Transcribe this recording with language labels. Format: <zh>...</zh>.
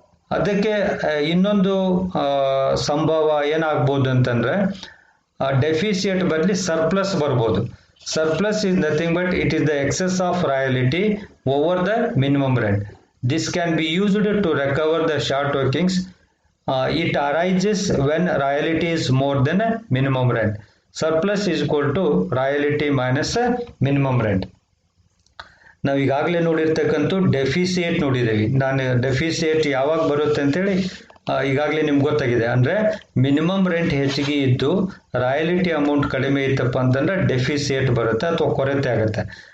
<kn>ಅದಕ್ಕೆ ಇನ್ನೊಂದು ಸಂಭವ ಏನಾಗ್ಬೋದು ಅಂತಂದ್ರೆ ಡೆಫಿಸಿಟ್ ಬದಲಿ ಸರ್ಪ್ಲಸ್ ಬರ್ಬೋದು.</kn> <en>Surplus is nothing but it is the excess of royalty over the minimum rent. This can be used to recover the short workings It arises when royalty is more than minimum rent. Surplus is equal to royalty minus minimum rent.</en> <kn>ನಾವು ಈಗಾಗಲೇ ನೋಡಿರ್ತಕ್ಕಂಥ ಡೆಫಿಸಿಯೇಟ್ ನೋಡಿದ್ದೀವಿ. ನಾನು ಡೆಫಿಸಿಯೇಟ್ ಯಾವಾಗ ಬರುತ್ತೆ ಅಂತೇಳಿ ಈಗಾಗಲೇ ನಿಮ್ಗೆ ಗೊತ್ತಾಗಿದೆ. ಅಂದರೆ ಮಿನಿಮಮ್ ರೆಂಟ್ ಹೆಚ್ಚಿಗೆ ಇದ್ದು ರಾಯಲಿಟಿ ಅಮೌಂಟ್ ಕಡಿಮೆ ಇತ್ತಪ್ಪ ಅಂತಂದ್ರೆ ಡೆಫಿಸಿಯೇಟ್ ಬರುತ್ತೆ ಅಥವಾ ಕೊರತೆ ಆಗುತ್ತೆ.</kn>